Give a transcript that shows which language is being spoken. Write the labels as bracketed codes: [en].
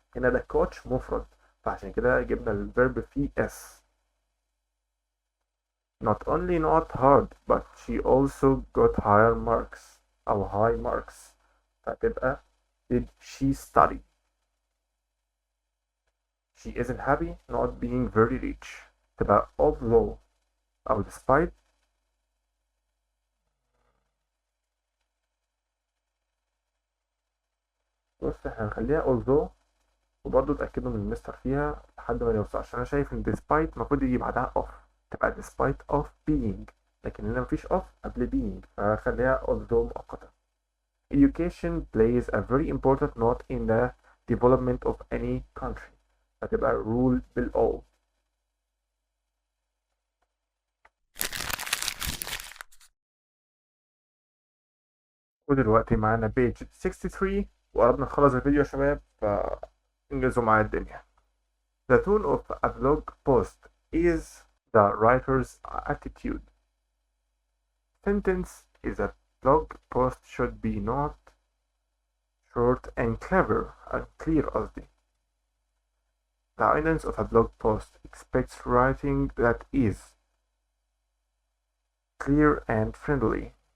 [ar] هنا ده [en] coach [ar] مفرد، فعشان كده جبنا الفيرب فيه s. [en] Not only not hard but she also got higher marks أو high marks. [ar] فتبقى [en] did she study. She isn't happy not being very rich. [ar] تبقى [en] although أو despite. [ar] بص احنا هنخليها [en] although [ar] وبرضه اتأكدوا من المستر فيها لحد ما نوصل، عشان أنا شايف إن [en] despite [ar] المفروض يجي بعدها [en] off. [ar] تبقى [en] despite of being، [ar] لكن هنا مفيش of قبل being، فخليها [en] although [ar] مؤقتة. [en] Education plays a very important note in the development of any country. [ar] هتبقى [en] rule below. [ar] ودلوقتي معانا [en] page 63 [ar] وقربنا نخلص الفيديو يا شباب، فانجزوا معايا الدنيا. [en] The tone of a blog post is the writer's attitude. Sentence is a blog post should be not short and clever and clear [ar] قصدي. [en] The audience of a blog post expects writing that is clear and friendly.